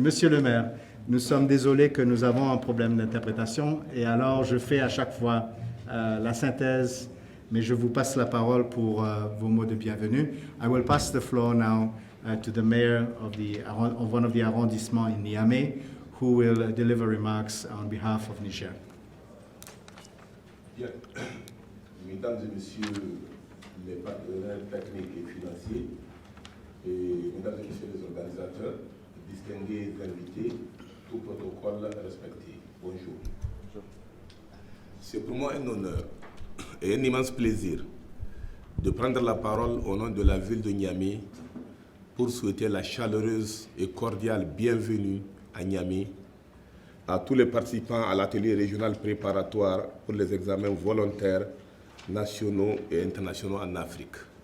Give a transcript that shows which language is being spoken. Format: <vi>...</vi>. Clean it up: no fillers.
<fr>Monsieur le maire, nous sommes désolés que nous avons un problème d'interprétation, et alors je fais à chaque fois la synthèse mais je vous passe la parole pour vos mots de bienvenue.</fr> <en>I will pass the floor now to the mayor of one of the arrondissements in Niamey, who will deliver remarks on behalf of Niger.</en> <fr>Bien. Mesdames et messieurs les partenaires techniques et financiers, et mesdames et messieurs les organisateurs, distingués invités, tout protocole respecté. Bonjour. C'est pour moi un honneur et un immense plaisir de prendre la parole au nom de la ville de Niamey pour souhaiter la chaleureuse et cordiale bienvenue à Niamey à tous les participants à l'atelier régional préparatoire pour les examens volontaires nationaux et internationaux en Afrique.</fr>